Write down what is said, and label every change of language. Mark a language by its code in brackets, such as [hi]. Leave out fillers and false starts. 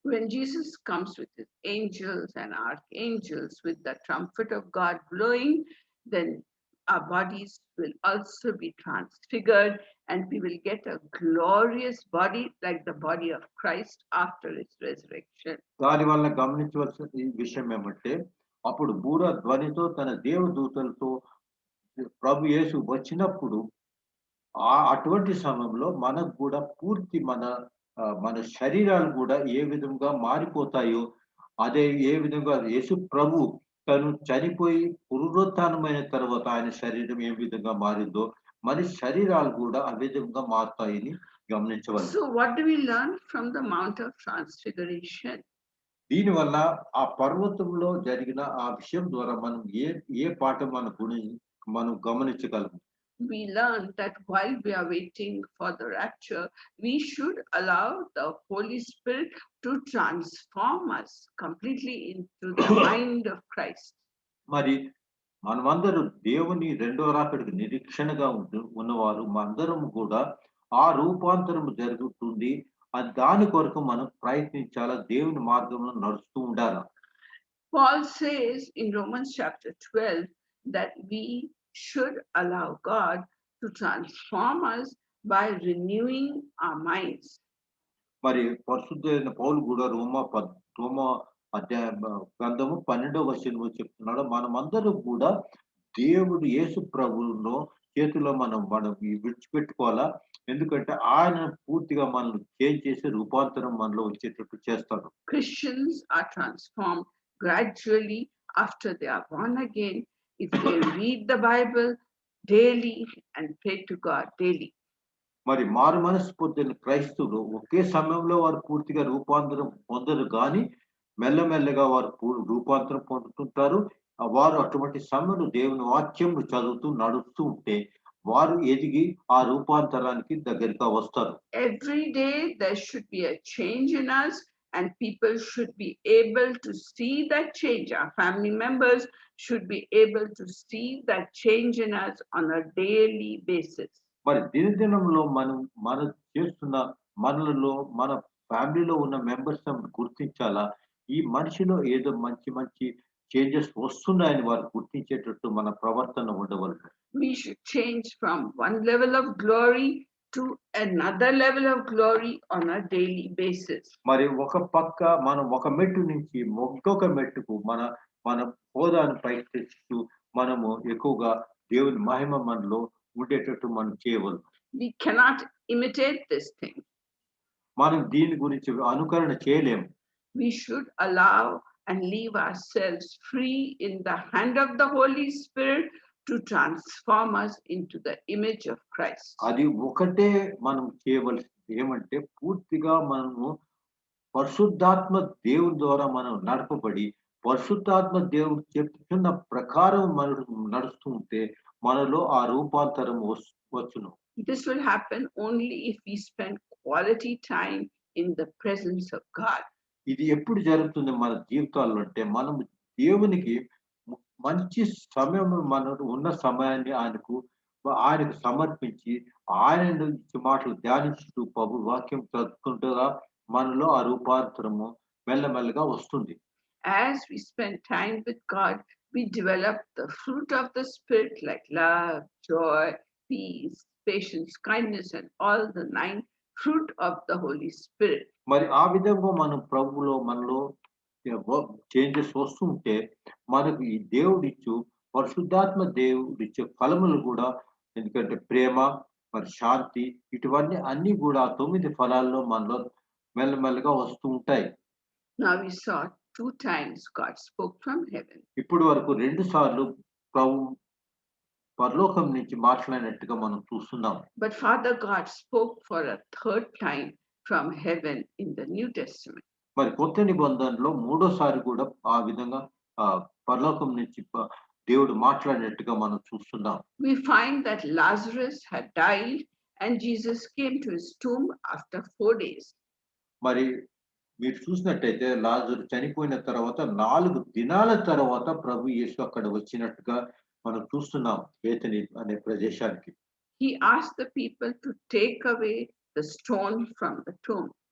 [en] When Jesus comes with his angels and archangels with the trumpet of God blowing, then our bodies will also be transfigured and we will get a glorious body like the body of Christ after his resurrection. [te] దాని వల్ల గమనించవలసిన విషయం ఏమంటే అప్పుడు బూర ధ్వనితో తన దేవదూతలతో ప్రభు యేసు వచ్చినప్పుడు అటువంటి సమయంలో మనకు కూడా పూర్తి మన శరీరాలు కూడా ఏ విధంగా మారిపోతాయో అదే ఏ విధంగా యేసు ప్రభు తను చనిపోయి పునరుత్థానమైన తర్వాత ఆయన శరీరం ఏ విధంగా మారిందో మన శరీరాలు కూడా ఆ విధంగా మారుతాయని గమనించవచ్చు. [en] So what do we learn from the Mount of Transfiguration? [te] దీని వల్ల ఆ పర్వతంలో జరిగిన ఆ విషయం ద్వారా మనం ఏ పాఠం మనం గమనించగలము. [en] We learn that while we are waiting for the rapture, we should allow the Holy Spirit to transform us completely into the mind of Christ. [te] మరి మనమందరూ దేవుని రెండో రాకడికి నిరీక్షణగా ఉన్నవారు అందరం కూడా ఆ రూపాంతరం జరుగుతుంది. దాని కొరకు మనం ప్రయత్నించాలా, దేవుని మార్గంలో నడుస్తూ ఉండాలి. [en] Paul says in Romans chapter 12 that we should allow God to transform us by renewing our minds. [te] మరి పరిశుద్ధమైన పౌలు కూడా రోమా గ్రంథము 12వ వచనంలో చెప్తున్నాడు, మనమందరూ కూడా దేవుడు యేసు ప్రభువును చేతిలో మనం విడిచిపెట్టుకోవాలా. ఎందుకంటే ఆయన పూర్తిగా మనల్ని చేంజ్ చేసి రూపాంతరం మనలో వచ్చేటట్టు చేస్తాడు. [en] Christians are transformed gradually after they are born again, if they read the Bible daily and pray to God daily. [te] మరి మారు మనసు పొందిన క్రైస్తవులు ఒకే సమయంలో వారు పూర్తిగా రూపాంతరం పొందరు కానీ మెల్లమెల్లగా వారు రూపాంతరం పొందుతుంటారు. వారు అటువంటి సమయంలో దేవుని వాక్యం చదువుతూ నడుస్తూ ఉంటే వారు ఎదిగి ఆ రూపాంతరానికి దగ్గరగా వస్తారు. [en] Every day there should be a change in us, and people should be able to see that change. Our family members should be able to see that change in us on a daily basis. [te] మరి దినదినంలో మనం చేస్తున్న మనలలో మన ఫ్యామిలీలో ఉన్న members గుర్తించాలా, ఈ మనిషిలో ఏదో మంచి మంచి చేంజెస్ వస్తున్నాయని వారు గుర్తించేటట్టు మన ప్రవర్తన ఉండవలెను. [en] We should change from one level of glory to another level of glory on a daily basis. [te] మరి ఒక పక్క మనం ఒక మెట్టు నుంచి ఇంకొక మెట్టుకు మన మన హోదాను పైకి తెచ్చుతూ మనము ఎక్కువగా దేవుని మహిమ మనలో ఉండేటట్టు మనం చేయవలెను. [en] We cannot imitate this thing. [te] మనం దీని గురించి అనుకరణ చేయలేము. [en] We should allow and leave ourselves free in the hand of the Holy Spirit to transform us into the image of Christ. [te] అది ఒకటే మనం చేయవలసింది ఏమంటే పూర్తిగా మనము పరిశుద్ధాత్మ దేవుని ద్వారా మనం నడపబడి పరిశుద్ధాత్మ దేవుడు చెప్తున్న ప్రకారం మనం నడుస్తూ ఉంటే మనలో ఆ రూపాంతరం వచ్చును. [en] This will happen only if we spend quality time in the presence of God. [te] ఇది ఎప్పుడు జరుగుతుంది మన జీవితాల్లో అంటే మనం దేవునికి మంచి సమయం మనం ఉన్న సమయాన్ని ఆయనకు సమర్పించి ఆయన ఇచ్చే మాటలు ధ్యానించుతూ ప్రభు వాక్యం చదువుకుంటూగా మనలో ఆ రూపాంతరము మెల్లమెల్లగా వస్తుంది. [en] As we spend time with God, we develop the fruit of the Spirit like love, joy, peace, patience, kindness, and all the 9 fruit of the Holy Spirit. [te] మరి ఆ విధంగా మనం ప్రభువులో మనలో చేంజెస్ వస్తుంటే మనకు ఈ దేవుడిచ్చు పరిశుద్ధాత్మ దేవుడిచ్చే ఫలములు కూడా, ఎందుకంటే ప్రేమ మరి శాంతి ఇటువన్నీ అన్ని కూడా 9 ఫలాల్లో మనలో మెల్లమెల్లగా వస్తూ ఉంటాయి. [en] Now we saw 2 times God spoke from heaven. [te] ఇప్పుడు వరకు 2 సార్లు ప్రభు పరలోకం నుంచి మాట్లాడినట్టుగా మనం చూస్తున్నాం. [en] But Father God spoke for a 3rd time from heaven in the New Testament. [te] మరి కొత్త నిబంధనలో 3వసారి కూడా ఆ విధంగా పరలోకం నుంచి దేవుడు మాట్లాడినట్టుగా మనం చూస్తున్నాం. [en] We find that Lazarus had died and Jesus came to his tomb after 4 days. [te] మరి మీరు చూసినట్టయితే లాజరు చనిపోయిన తర్వాత 4 దినాల తర్వాత ప్రభు యేసు అక్కడ వచ్చినట్టుగా మనం చూస్తున్నాం బేతనీ అనే ప్రదేశానికి. [en] He asked the people to take away the stone from the tomb.